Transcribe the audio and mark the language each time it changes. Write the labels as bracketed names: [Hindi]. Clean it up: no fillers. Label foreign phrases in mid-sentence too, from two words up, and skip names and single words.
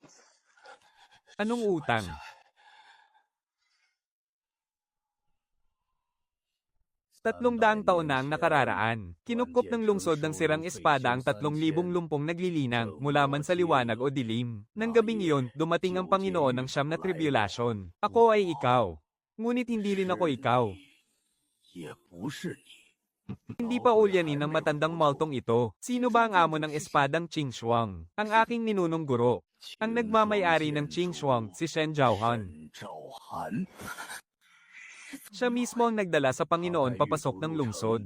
[Filipino] Anong utang? 300 taon na ang nakararaan. Kinupkop ng lungsod ng sirang espada ang 3,000 lumpong naglilinang mula man sa liwanag o dilim. Nang gabing iyon, dumating ang Panginoon ng siyam na tribulation. Ako ay ikaw. Ngunit hindi rin ako ikaw. [Chinese] 也不是你。 [Filipino] Hindi pa ulyanin ng matandang maltong ito. Sino ba ang amo ng espadang Qing Shuang? Ang aking ninunong guro. Ang nagmamay-ari ng Qing Shuang, si Shen Zhaohan. 赵涵， Siya mismo ang nagdala sa Panginoon papasok ng lungsod.